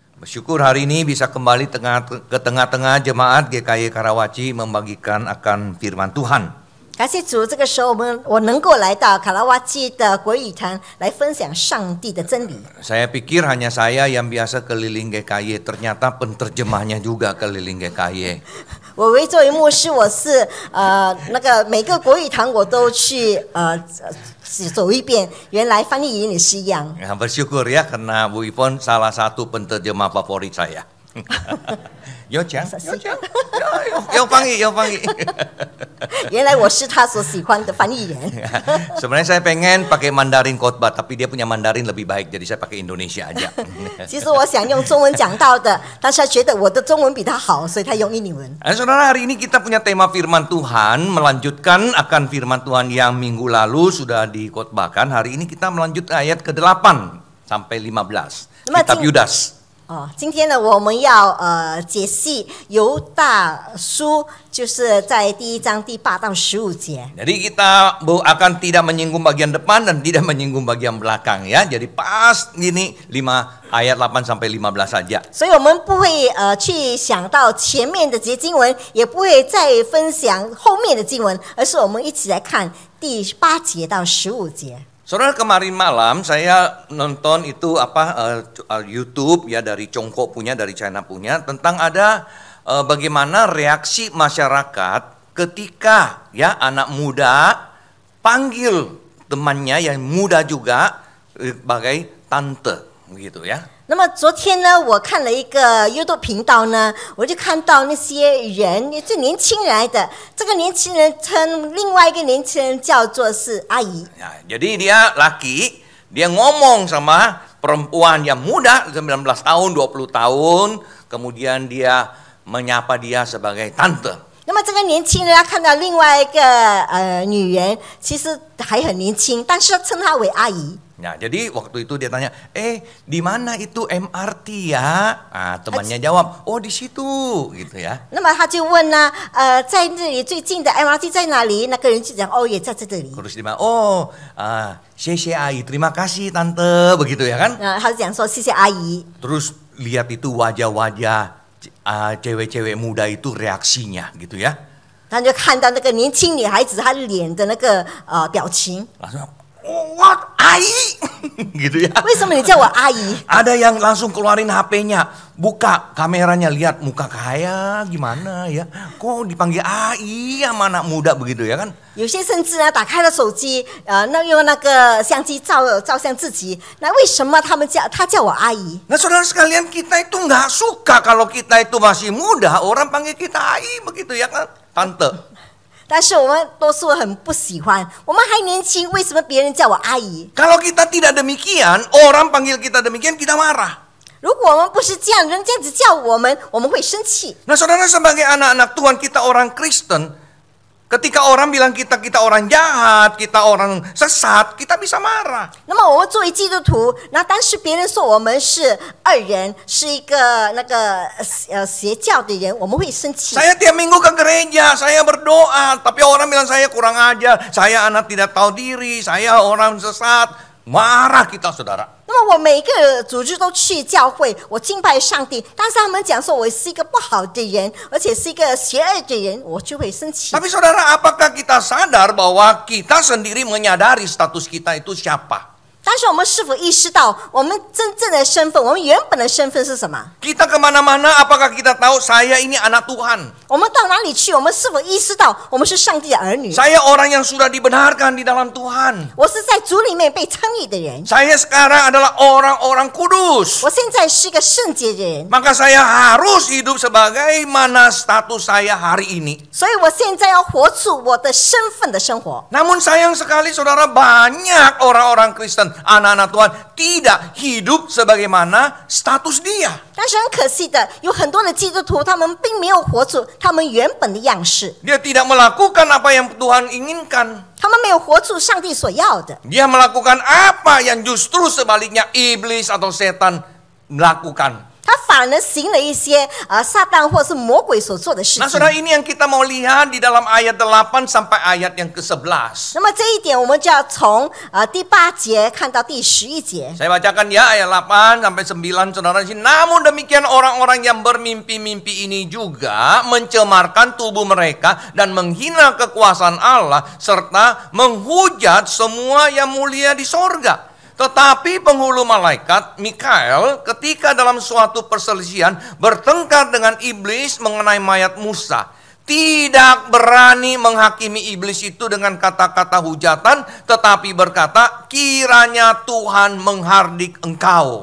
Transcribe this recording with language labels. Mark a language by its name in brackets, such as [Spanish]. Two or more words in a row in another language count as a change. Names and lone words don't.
[Indonesian] Bersyukur hari ini bisa kembali ke tengah-tengah jemaat GKY Karawaci membagikan akan firman Tuhan. [Chinese] 感谢主，这个时候我能够来到卡拉瓦基的国语堂来分享上帝的真理。 [Indonesian] Saya pikir hanya saya yang biasa keliling GKY, ternyata penterjemahnya juga keliling GKY. [Chinese] 我作为牧师，我是每个国语堂我都去走一遍，原来翻译员也是一样。 [Indonesian] Ya, bersyukur ya karena Bu Ipon salah satu penterjemah favorit saya. Yo Chang, Yo Pangi. [Chinese] 原来我是他所喜欢的翻译员。 [Indonesian] Sebenarnya saya pengen pakai Mandarin khotbah, tapi dia punya Mandarin lebih baik, jadi saya pakai Indonesia aja. [Chinese] 其实我想用中文讲到的，但是他觉得我的中文比他好，所以他用印尼文。 [Indonesian] Saudara, hari ini kita punya tema firman Tuhan, melanjutkan akan firman Tuhan yang minggu lalu sudah dikhotbahkan. Hari ini kita melanjutkan ayat ke-8 sampai 15. Kitab Yudas. [Chinese] 今天呢，我们要解析犹大书，就是在第1章第8到15节。 [Indonesian] Jadi kita akan tidak menyinggung bagian depan dan tidak menyinggung bagian belakang ya. Jadi pas gini ayat 8 sampai 15 saja. [Chinese] 所以我们不会去想到前面的这些经文，也不会再分享后面的经文，而是我们一起来看第8节到15节。 [Indonesian] Saudara, kemarin malam saya nonton itu YouTube ya, dari Congko punya, dari China punya, tentang ada bagaimana reaksi masyarakat ketika ya anak muda panggil temannya yang muda juga sebagai tante begitu ya. [Chinese] 那么昨天呢，我看了一个 YouTube 频道呢，我就看到那些人，就年轻人来的，这个年轻人称另外一个年轻人叫做是阿姨。 [Indonesian] Ya, jadi dia laki, dia ngomong sama perempuan yang muda 19 tahun, 20 tahun, kemudian dia menyapa dia sebagai tante. [Chinese] 那么这个年轻人他看到另外一个女人，其实还很年轻，但是他称她为阿姨。 [Indonesian] Nah, jadi waktu itu dia tanya, di mana itu MRT ya? Ah, temannya jawab, oh di situ, gitu ya. [Chinese] 那么他就问呢，在这里最近的 MRT 在哪里？那个人就讲，哦，也在这里。 [Indonesian] Terus dia bilang, oh, [Chinese] 谢 阿姨, [Indonesian] terima kasih tante, begitu ya kan? [Chinese] 他就讲说谢谢阿姨。 [Indonesian] Terus lihat itu wajah-wajah cewek-cewek muda itu reaksinya, gitu ya. [Chinese] 他就看到那个年轻女孩子她脸的那个表情。 [Indonesian] Langsung, what? Ai? gitu ya. [Chinese] 为什么你叫我阿姨？ [Indonesian] Ada yang langsung keluarin HP-nya, buka kameranya, lihat muka kaya gimana ya. Kok dipanggil Ai sama anak muda begitu ya kan? [Chinese] 有些甚至呢，打开了手机，用那个相机照相自己。那为什么他叫我阿姨？ [Indonesian] Nah saudara sekalian, kita itu nggak suka kalau kita itu masih muda, orang panggil kita Ai begitu ya kan, tante. [Chinese] 但是我们多数很不喜欢，我们还年轻，为什么别人叫我阿姨？ [Indonesian] Kalau kita tidak demikian, orang panggil kita demikian, kita marah. [Chinese] 如果我们不是这样，人这样子叫我们会生气。 [Indonesian] Nah saudara, sebagai anak-anak Tuhan, kita orang Kristen, ketika orang bilang kita orang jahat, kita orang sesat, kita bisa marah. [Chinese] 那么我们作为基督徒，那当时别人说我们是恶人，是一个邪教的人，我们会生气。 [Indonesian] Saya tiap minggu ke gereja, saya berdoa, tapi orang bilang saya kurang ajar, saya anak tidak tahu diri, saya orang sesat, marah kita saudara. [Chinese] 那么我每个组织都去教会，我敬拜上帝，但是他们讲说我是一个不好的人，而且是一个邪恶的人，我就会生气。 [Indonesian] Tapi saudara, apakah kita sadar bahwa kita sendiri menyadari status kita itu siapa? [Chinese] 但是我们是否意识到我们真正的身份，我们原本的身份是什么？ [Indonesian] Kita kemana-mana, apakah kita tahu saya ini anak Tuhan? [Chinese] 我们到哪里去，我们是否意识到我们是上帝的儿女？ [Indonesian] Saya orang yang sudah dibenarkan di dalam Tuhan. [Chinese] 我是在主里面被称义的人， [Indonesian] Saya sekarang adalah orang-orang kudus. [Chinese] 我现在是一个圣洁的人， [Indonesian] Maka saya harus hidup sebagaimana status saya hari ini. [Chinese] 所以我现在要活出我的身份的生活。 [Indonesian] Namun sayang sekali saudara, banyak orang-orang Kristen, anak-anak Tuhan tidak hidup sebagaimana status dia. [Chinese] 但是很可惜的，有很多的基督徒，他们并没有活出他们原本的样式， [Indonesian] Dia tidak melakukan apa yang Tuhan inginkan. [Chinese] 他们没有活出上帝所要的， [Indonesian] Dia melakukan apa yang justru sebaliknya iblis atau setan melakukan. [Chinese] 他反而行了一些撒旦或是魔鬼所做的事 [Indonesian] Nah [Chinese] 情。 [Indonesian] saudara, ini yang kita mau lihat di dalam ayat 8 sampai ayat yang ke-11. [Chinese] 那么这一点，我们就要从第8节看到第11节。 [Indonesian] Saya bacakan ya ayat 8 sampai 9 saudara di sini. Namun demikian orang-orang yang bermimpi-mimpi ini juga mencemarkan tubuh mereka dan menghina kekuasaan Allah serta menghujat semua yang mulia di sorga. Tetapi penghulu malaikat Mikael ketika dalam suatu perselisihan bertengkar dengan iblis mengenai mayat Musa, tidak berani menghakimi iblis itu dengan kata-kata hujatan, tetapi berkata, kiranya Tuhan menghardik engkau.